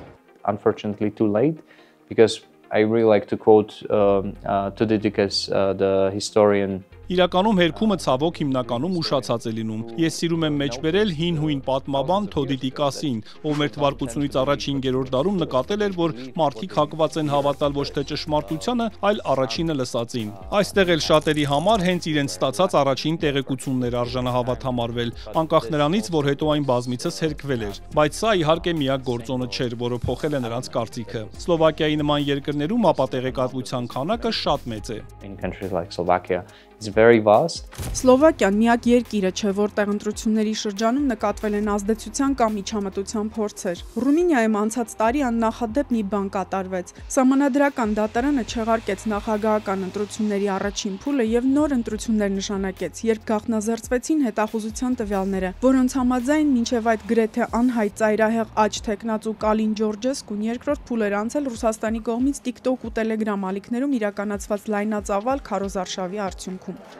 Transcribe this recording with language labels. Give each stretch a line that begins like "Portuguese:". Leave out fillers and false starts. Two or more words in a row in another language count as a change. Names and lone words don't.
English: Unfortunately too late, because I really like to quote Tudidikis, the historian.
Armenian: Իրականում հերքումը ցավոք հիմնականում ուշացած է լինում։ Ես սիրում եմ մեջբերել հին հույն պատմաբան Թոդիտիկասին, ով մեր թվարկությունից առաջ 5-րդ դարում նկատել էր, որ մարդիկ հակված են հավատալ ոչ թե ճշմարտությանը, այլ առաջինը լսածին։ Այստեղ էլ շատերի համար հենց իրենց ստացած առաջին տեղեկություններ արժանահավատ համարվել, անկախ նրանից, որ հետո այն բազմիցս հերքվել էր։ Բայց սա իհարկե միակ գործոնը չէր, որը փոխել է նրանց կարծիքը։ Սլովակիայի նման երկրներում ապատեղեկատվության քանակը շատ մեծ է։
English: In countries like Slovakia, it's very vast.
Armenian: Սլովակիան միակ երկիրը չէ, որտեղ ընտրությունների շրջանում նկատվել են ազդեցության կամ միջամտության փորձեր։ Ռումինիայում անցած տարի աննախադեպ մի բան կատարվեց։ Սահմանադրական դատարանը չեղարկեց նախագահական ընտրությունների առաջին փուլը եւ նոր ընտրություններ նշանակեց, երբ գաղտնազերծվեցին հետախուզության տվյալները, որոնց համաձայն մինչեւ այդ գրեթե անհայտ ծայրահեղ աջ թեկնածու Կալին Ջորջեսկուն երկրորդ փուլ էր անցել Ռուսաստանի կողմից TikTok ու Telegram ալիքներում իրականացված լայնածավալ քարոզարշավի արդյունքում։